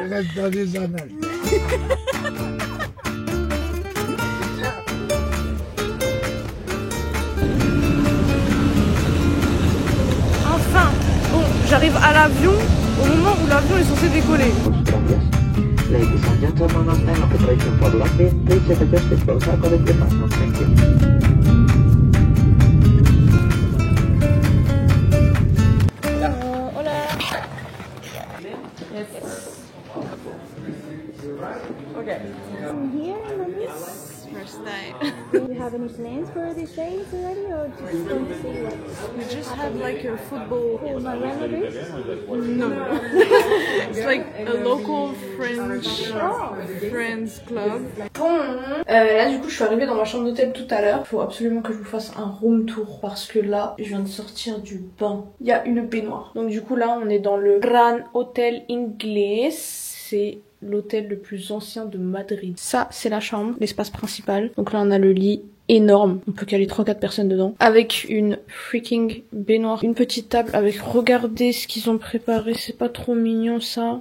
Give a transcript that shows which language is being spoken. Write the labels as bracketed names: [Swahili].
[French] Je reste dans les annales. Enfin, bon, j'arrive à l'avion au moment où l'avion est censé décoller. [English] Ladies and gentlemen, on time of operation for Lockheed, please set the best disposal according to the pattern. Thank you. Hola. Yes. Okay. Here, maybe? First time. Do you have any plans for these days already, or just going to see what? We just had like a football. Oh, my relatives? No. It's like a local French friends club. [French] Bon, là du coup je suis arrivée dans ma chambre d'hôtel tout à l'heure. Faut absolument que je vous fasse un room tour parce que là je viens de sortir du bain. Il y a une baignoire. Donc du coup là on est dans le Gran Hotel Inglés. C'est l'hôtel le plus ancien de Madrid. Ça c'est la chambre, l'espace principal. Donc là on a le lit énorme, on peut caler 3-4 personnes dedans, avec une freaking baignoire, une petite table avec, regardez ce qu'ils ont préparé, c'est pas trop mignon ça.